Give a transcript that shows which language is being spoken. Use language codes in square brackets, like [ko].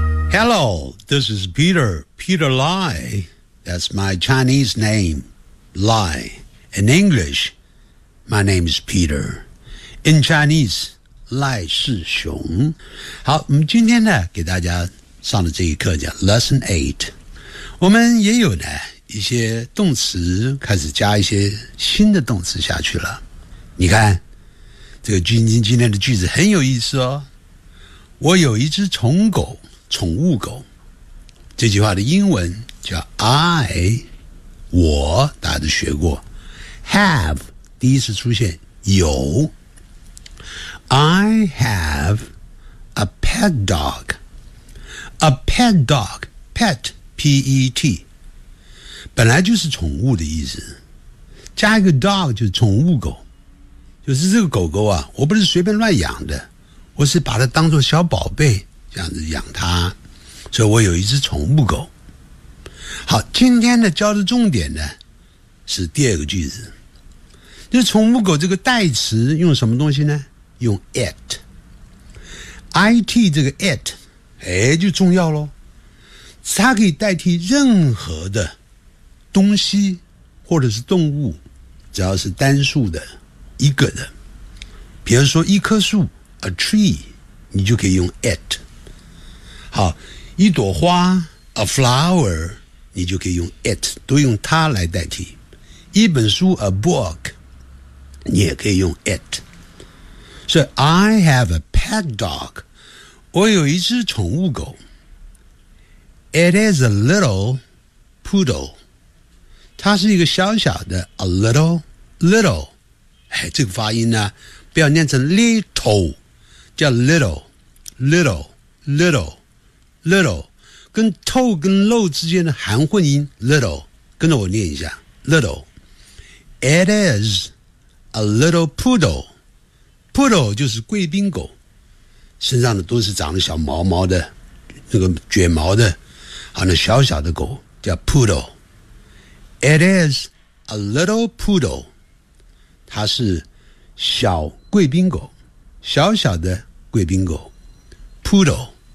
[en] Hello, this is Peter, Peter Lai. That's my Chinese name, Lai. In English, my name is Peter. In Chinese, 赖世雄。 [zh] 好，我们今天呢，给大家上的这一课叫 Lesson 8，我们也有呢一些动词开始加一些新的动词下去了。你看，这个今天的句子很有意思哦。我有一只宠狗，宠物狗。这句话的英文叫 I， 我大家都学过 ，have 第一次出现有 ， I have a pet dog。 A pet dog, pet, P-E-T, 本来就是宠物的意思。加一个 dog 就是宠物狗。就是这个狗狗啊，我不是随便乱养的，我是把它当作小宝贝，这样子养它。所以我有一只宠物狗。好，今天呢教的重点呢，是第二个句子。就是宠物狗这个代词用什么东西呢？用 it。It 这个 it。哎，就重要咯，它可以代替任何的东西或者是动物，只要是单数的一个的，比如说一棵树 a tree，你就可以用 it。好，一朵花 a flower，你就可以用 it， 都用它来代替。一本书 a book，你也可以用 it。 [en] So I have a pet dog，我有一只宠物狗。 [zh] It is a little poodle，它是一个小小的 a little little， 哎，这个发音呢，不要念成 little， 叫 little little little little， 跟 to 跟 lo 之间的含混音 little， 跟着我念一下 little。 [en] It is a little poodle。 [zh] Poodle 就是贵宾狗，身上的都是长得小毛毛的，那个卷毛的，好，那小小的狗叫 Poodle。 It is a little poodle，它是小贵宾狗，小小的贵宾狗 Poodle。